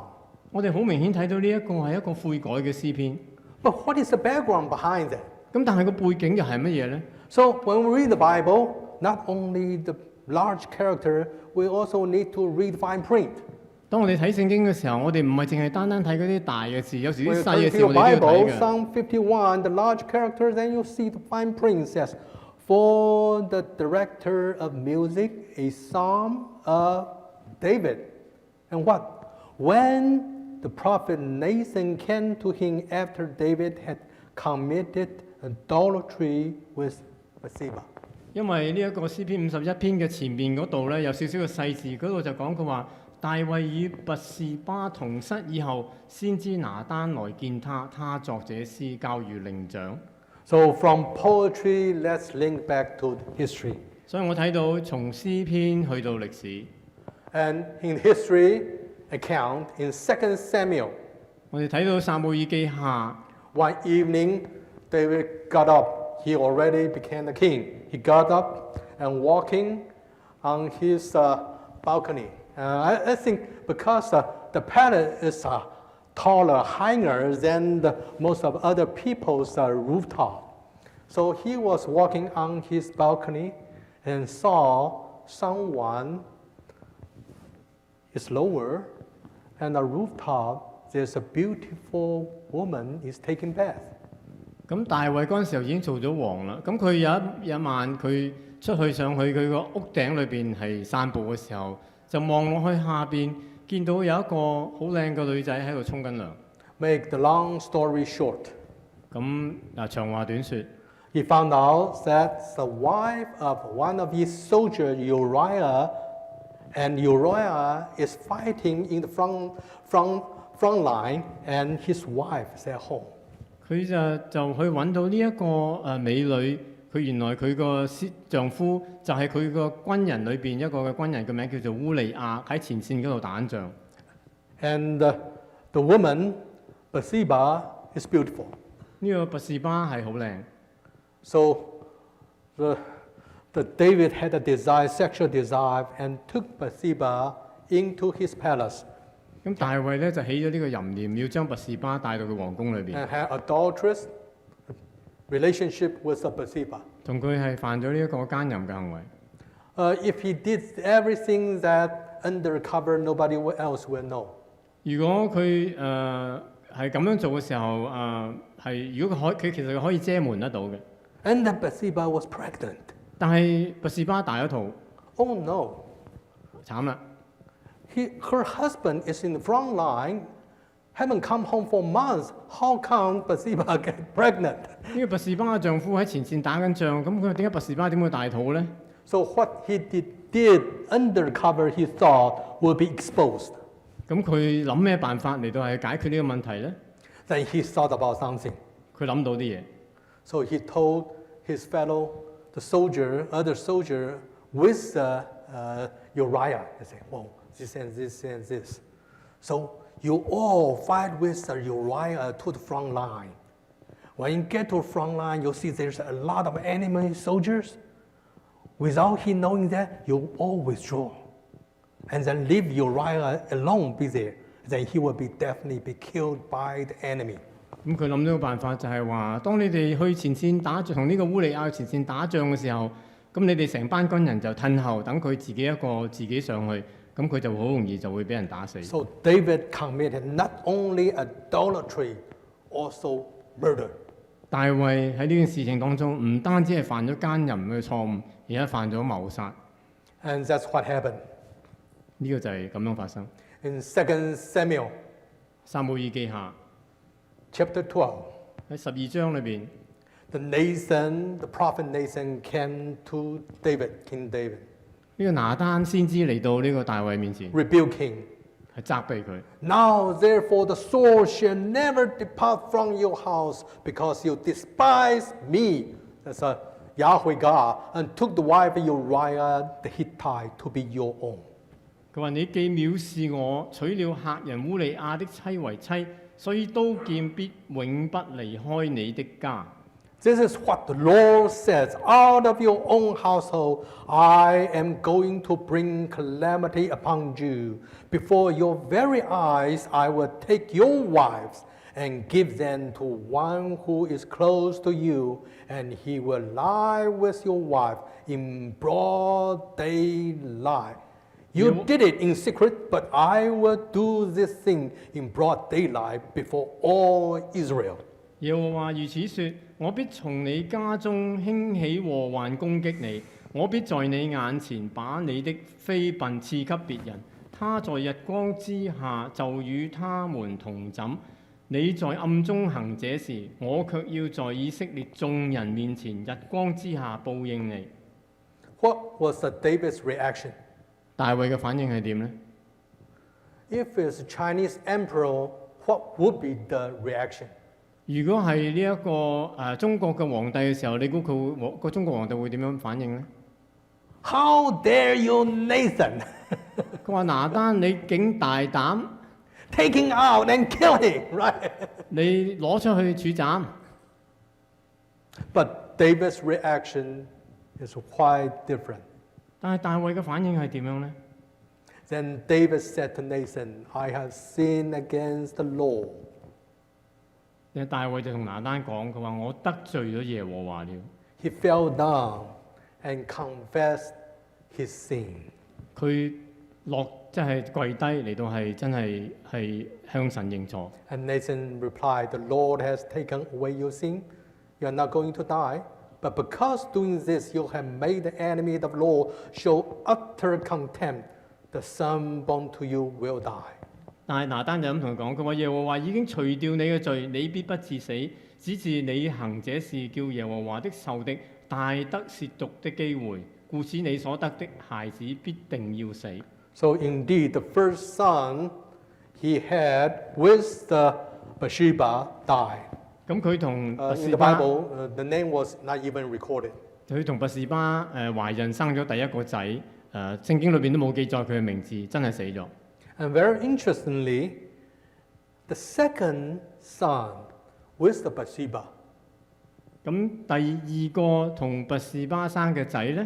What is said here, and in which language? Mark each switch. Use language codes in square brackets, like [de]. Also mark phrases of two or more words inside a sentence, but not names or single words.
[yue] 我哋好明顯睇到呢一個係一個悔改嘅詩篇。 [en] But what is the background behind that? [yue] 咁但係個背景又係乜嘢呢？ [en] So when we read the Bible, not only the large character, we also need to read fine print. [yue] 當我哋睇聖經嘅時候，我哋唔係淨係單單睇嗰啲大嘅字，有時 [en] When [yue] 啲 [en] you [yue] 細 [en] turn [yue] 嘅 [en] to [yue] 字我 [en] your [yue] 哋都要睇 [en] Bible, [yue] 嘅。 [en] Psalm 51, the large character, then you see the fine print says, For the director of music, a psalm of David. And what? When the prophet Nathan came to him after David had committed adultery with Bathsheba. [yue] 因為呢一個詩篇51篇嘅前面嗰度咧，有少少嘅細字，嗰度就講佢話：大衛與拔示巴同室以後，先知拿單來見他，他作這詩交與伶長。 [en] So from poetry, let's link back to history. [yue] 所以我睇到從詩篇去到歷史。 [en] And in history account, in 2 Samuel, [yue] 我哋睇到撒母耳記下 [en] one evening, David got up. He already became a king. He got up and walking on his balcony I think because the palace is taller, higher than most of other people's rooftop. So he was walking on his balcony and saw someone is lower, and the rooftop there's a beautiful woman is taking bath. [yue] 咁大衛嗰陣時候已經做咗王啦。咁佢有一晚佢出去上去佢個屋頂裏邊係散步嘅時候，就望落去下邊，見到有一個好靚嘅女仔喺度沖緊涼。 [en] Make the long story short. [yue] 咁長話短説。 [en] He found out that the wife of one of his soldiers, Uriah, and Uriah is fighting in the front line, and his wife is at home. [yue] 佢就去揾到呢一個美女，佢原來佢個丈夫就係佢個軍人裏邊一個嘅軍人嘅名叫做烏利亞，喺前線嗰度打緊仗。 [en] And the woman, Bathsheba, is beautiful. [yue] 呢個拔士巴係好靚。 [en] So the David had a desire, sexual desire, and took Bathsheba into his palace. [yue] 咁大衛咧就起咗呢個淫念，要將拔士巴帶到佢皇宮裏邊。 [en] And had adulterous relationship with Bathsheba. [yue] 同佢係犯咗呢一個奸淫嘅行為。 [en] If he did everything that undercover, nobody else will know. [yue] 如果佢係咁樣做嘅時候，如果佢其實可以遮瞞得到嘅。 [en] And then Bathsheba was pregnant. [yue] 但係拔士巴大咗肚。 [en] Oh no! [yue] 慘啦！ [en] Her husband is in the front line, haven't come home for months. How come Bathsheba get pregnant? [yue] 呢個拔士巴嘅丈夫喺前線打緊仗，咁佢點解拔士巴點會大肚咧？ [en] So what he did undercover, he thought would be exposed. [yue] 咁佢諗咩辦法嚟到係解決呢個問題咧？ [en] Then he thought about something. [yue] 佢諗到啲嘢。 [en] So he told his other soldier with Uriah, he said, "Whoa, this and this and this. So you all fight with Uriah to the front line. When you get to the front line, you'll see there's a lot of enemy soldiers. Without he knowing that, you all withdraw. And then leave Uriah alone be there. Then he will definitely be killed by the enemy." [yue] 咁佢諗到個辦法就係話，當你哋去前線打仗，同呢個烏利亞去前線打仗嘅時候，咁你哋成班軍人就褪後，等佢自己上去，咁佢就好容易就會俾人打死。 [en] So David committed not only adultery, also murder. [yue] 大衛喺呢件事情當中，唔單止係犯咗奸淫嘅錯誤，而且犯咗謀殺。 [en] And that's what happened. [yue] 呢個就係咁樣發生。 [en] In 2 Samuel, [yue] 撒母耳記下 [en] chapter 12, [yue] 喺12章裏邊， [en] the prophet Nathan came to King David, [yue] 呢個拿單先知嚟到呢個大衛面前， [en] rebuke him. [yue] 係責備佢。 [en] Now therefore the sword shall never depart from your house, because you despise me, that's Yahweh God, and took the wife of Uriah the Hittite to be your own. [yue] 佢話：你既藐視我，娶了客人烏利亞的妻為妻，所以刀劍必永不離開你的家。 [en] This is what the Lord says, out of your own household, I am going to bring calamity upon you. Before your very eyes, I will take your wives and give them to one who is close to you, and he will lie with your wife in broad daylight. You did it in secret, but I will do this thing in broad daylight before all Israel. [yue] 耶和華如此說：我必從你家中興起禍患攻擊你，我必在你眼前把你的妃嬪賜給別人，他在日光之下就與他們同枕。你在暗中行這事，我卻要在以色列眾人面前日光之下報應你。 [en] What was David's reaction? [yue] 大衛嘅反應係點呢？ [en] If it's Chinese emperor, what would be the reaction? [yue] 如果係呢一個中國嘅皇帝嘅時候，你估個中國皇帝會點樣反應呢？ [en] How dare you, Nathan? [yue] 佢話：拿單，你竟大膽 [en] Take him out and kill him, right? [yue] 你攞出去處斬。 [en] But David's reaction is quite different. [yue] 但係大衛嘅反應係點樣呢？ [en] Then David said to Nathan, I have sinned against the Lord. [yue] 大衛就同拿單講，佢話我得罪咗耶和華了。 [en] He fell down and confessed his sin. [yue] 佢即係跪低嚟到係真係向神認錯。 [en] And Nathan replied, The Lord has taken away your sin. You are not going to die. But because doing this, you have made the enemy of the Lord show utter contempt. The son born to you will die. [yue] 但係拿單就咁同佢講，佢話耶和華已經除掉你嘅罪，你必不致死，只是你行這事，叫耶和華的仇敵大得褻瀆的機會，故此你所得的孩子必定要死。 [en] So indeed, the first son he had with the Bathsheba died. [yue] 咁佢同拔 [en] In [yue] 士 [en] the [yue] 巴， [en] Bible, the name was not even recorded. [yue] 佢同拔士巴懷孕生咗第一個仔，聖經裏邊都冇記載佢嘅名字，真係死咗。 [en] And very interestingly, the second son with the Bathsheba, [yue] 咁第二個同拔士巴生嘅仔呢，